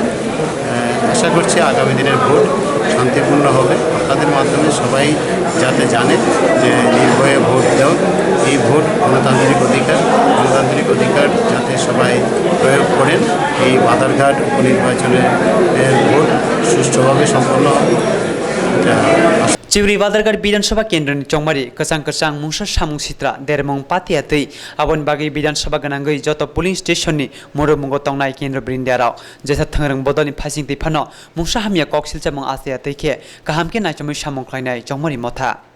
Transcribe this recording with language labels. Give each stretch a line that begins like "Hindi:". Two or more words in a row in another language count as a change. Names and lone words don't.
Bangla: আশা করছি আগামী দিনের ভোট শান্তিপূর্ণ হবে। আপনাদের মাধ্যমে সবাই যাতে জানে যে নির্ভয়ে ভোট দেওয়া, এই ভোট গণতান্ত্রিক অধিকার যাতে সবাই প্রয়োগ করেন। এই বাদারঘাট উপনির্বাচনের ভোট সুষ্ঠুভাবে সম্পন্ন হবে।
Kok Borok: चिब्री बादारघाट विधानसभा केन्द्रनि चौमारि कसां मुंसा सामुं सित्रा देरमं पातियातै आबन बागै विधानसभा गनांगै जत पुलिं स्टेशननि मोरमुंगो तंनाय केन्द्र ब्रिन्दाराव जेसा थंरं बदलनि फासिं दैफानो मुंसा हामिया कक्सिलचामं आसायातैखे गाहामके नायचमै सामुं ख्लायनाय चौमारि मथा।